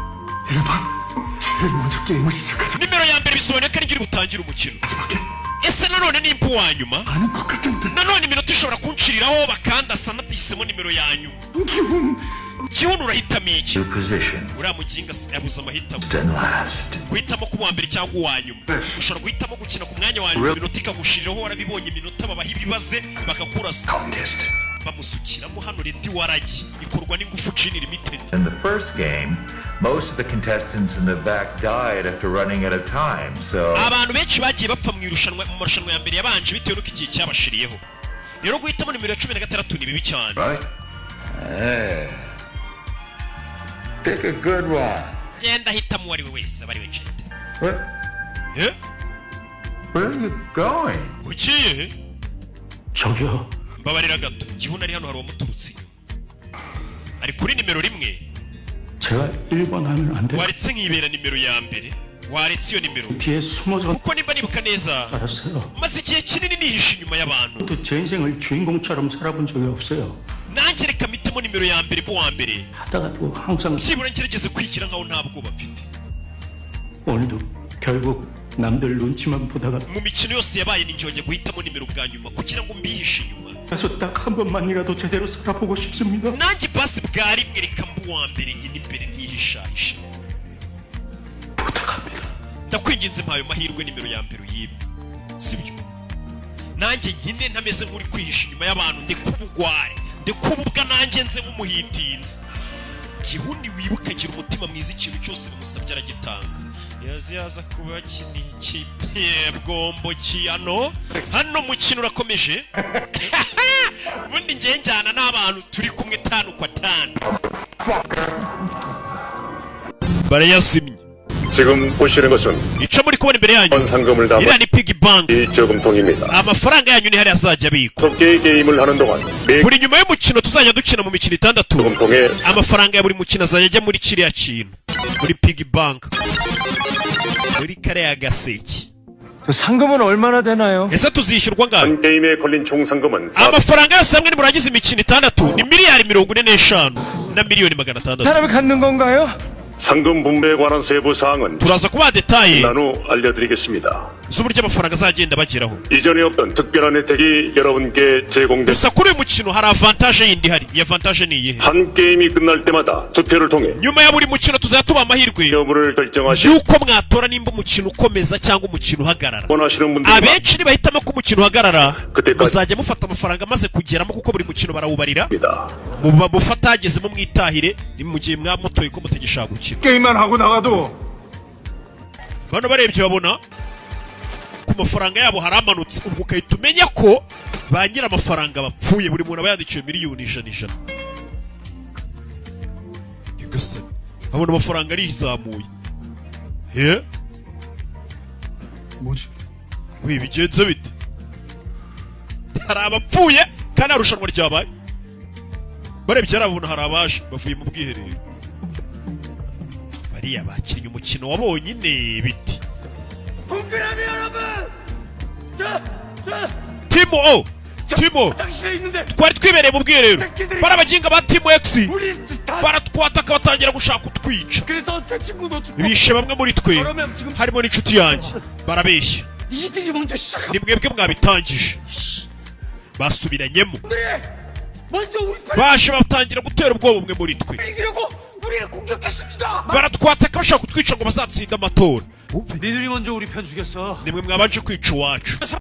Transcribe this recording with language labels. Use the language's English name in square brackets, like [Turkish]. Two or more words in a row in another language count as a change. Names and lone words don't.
[Kinyarwanda] nimero ya mbere bisobanuye ko ari butangira umukino ese nanone nimba uwa nyuma nanone iminota ishobora kunshiriraho bakandasa natisemo nimero ya nyuma Kiwunu urahitamo iki uriya muginga yabuze amahitamo guhitamo ku wa mbere cyangwa uwa nyuma ushobora guhitamo gukina ku mwanya wa nyuma iminota ikagushiriraho warabibonye iminota babaha ibibaze bakakurasa bamusukiramo hano Leti Waragi ikorwa n'ingufu Gin Limited. [English] In the first game, most of the contestants in the back died after running out of time. So [Kinyarwanda] abantu benshi bagiye bapfa mu marushanwa ya mbere yabanje bitewe n'uko igihe cyabashiriyeho. Rero guhitamo nimero ya 16 ni bibi cyane. [English] Right? Pick a good one. [Kinyarwanda] Genda hitamo wari wese bari wejete. [English] What? Yeah? Where are you going? [Kinyarwanda] Ugiye? [Korean] 저기요. [Kinyarwanda] Mbabarira gato. Gihuna ari hano hari umuturutsi. Ari kuri nimero 1. [Korean] 제가 1번 하면 안 돼. [Kinyarwanda] waretse nkibera nimero ya mbere. waretse iyo nimero. [Korean] 뒤에 숨어서 [Kinyarwanda] kuko nimba nibuka neza. [Korean] 알았어요. [Kinyarwanda] maze igihe kinini nihishe inyuma y'abantu. [Korean] 또 제 인생을 주인공처럼 살아본 적이 없어요. [Kinyarwanda] nanjye reka mpitemo nimero ya mbere mu wa mbere. [Korean] 하다가도 항상 [Kinyarwanda] byibura ngerageze kwigira nkaho nta bwoba mfite. [Korean] 오늘도 결국 남들 눈치만 보다가 [Kinyarwanda] mu mikino yose yabaye ninjye wajya guhitamo nimero bwa nyuma kugira ngo mbihishe inyuma. [Korean] 그래서 딱 한 번만이라도 제대로 살아보고 싶습니다. [Kinyarwanda] nanjye basi bwa rimwe reka mbu wa mbere nyine imbere ntihishahishe. [Korean] 부탁합니다. [Kinyarwanda] ndakwinginze mpayo mahirwe nimero ya mbere uyibe. sibyo nanjye nyine ntameze nk'uri kwihisha inyuma y'abantu ndekubugware ndekububwa nanjye nze nk'umuhitinzi. Gihuni wibuka agira umutima mwiza ikintu cyose bamusabye aragitanga. yaza kuba kiniki bwombo kiyano hano mukino urakomeje. ubundi ngiye njyana n'abantu turi kumwe 5 kwa 5 barayazimye. [Korean] 지금 보시는 것은 [Kinyarwanda] icyo muri kubona imbere yanyu [Korean] 상금을 담은 [Kinyarwanda] iriya ni [English] piggy bank. [Korean] 이 저금통입니다. [Kinyarwanda] amafaranga yanyu ni hari azajya abikwa. [Korean] 6개의 게임을 하는 동안 매 [Kinyarwanda] buri nyuma y'umukino tuzajya dukina mu mikino 6 [Korean] 저금통에 [Kinyarwanda] amafaranga ya buri mukino azajya ajya muri kiriya kintu muri [English] piggy bank [Kinyarwanda] muri kariya gaseke. [Korean] 상금은 얼마나 되나요? [Kinyarwanda] ese tuzishyurwa ngaho? [Korean] 한 게임에 걸린 총 상금은 [Kinyarwanda] amafaranga yose hamwe nimurangiza imikino 6 ni miliyari 45 na miliyoni 600. [Korean] 사람이 갖는 건가요? 상금 분배에 관한 세부 사항은 [Kinyarwanda] turaza kubaha detaye [Korean] 나누 알려드리겠습니다. [Kinyarwanda] z'uburyo amafaranga azagenda bageraho. [Korean] 이전에 없던 특별한 혜택이 여러분께 제공된 [Kinyarwanda] gusa kuri uyu mukino hari avantage yindi ihari. iyi avantage ni iyihe? [Korean] 한 게임이 끝날 때마다 투표를 통해 [Kinyarwanda] nyuma ya buri mukino tuzajya tubaha amahirwe [Korean] 여부를 결정하시 [Kinyarwanda] yuko mwatora nimba umukino ukomeza cyangwa umukino uhagarara. [Korean] 원하시는 분들은 [Kinyarwanda] abenshi nibahitamo ko umukino uhagarara [Korean] 그때까지 [Kinyarwanda] muzajya mufata amafaranga maze kugeramo kuko buri mukino barawubarira. [Korean] 입니다. [Kinyarwanda] muba mufata hagezemo mwitahire ni mu gihe mwamutoye ko mutagishaka gukina. [Korean] 게임만 하고 나가도 [Kinyarwanda] bano barebye babona ku mafaranga yabo haramanutse ubwo ukahita umenya ko ba nyiri amafaranga bapfuye. buri muntu aba yandikiwe miliyoni 100. nyagasani abona amafaranga arizamuye. [Korean] 뭐지? [Kinyarwanda] we bigenze bite? hari abapfuye kandi nta rushanwa ryabaye. barebye harabona hari abaje bavuye mu bwiherero. bariya bakinnye umukino wabonyine biti. [Korean] 동그라미 여러분! Timo 당신에 있는데 [Kinyarwanda] twari twibereye mu bwiherero barabaginga ba Timo X [Korean] 우리 다 [Kinyarwanda] baratwataka batangira gushaka kutwica. [Korean] 그래서 제 친구도 [Kinyarwanda] bishe bamwe muri twe harimo n'inshuti yanjye barabeshya. [Korean] 이들이 먼저 시작한 [Kinyarwanda] ni mwebwe mwabitangije. basubiranyemo [Korean] 먼저 우리 빨리 [Kinyarwanda] baje batangira gutera ubwoba umwe muri twe [Korean] 이기려고 우리를 공격했습니다. [Kinyarwanda] baratwataka bashaka kutwica ngo bazatsinda amatora. [Korean] 니들이 먼저 우리 편 죽였어. [Kinyarwanda] nimwe mwabanje kwica uwacu.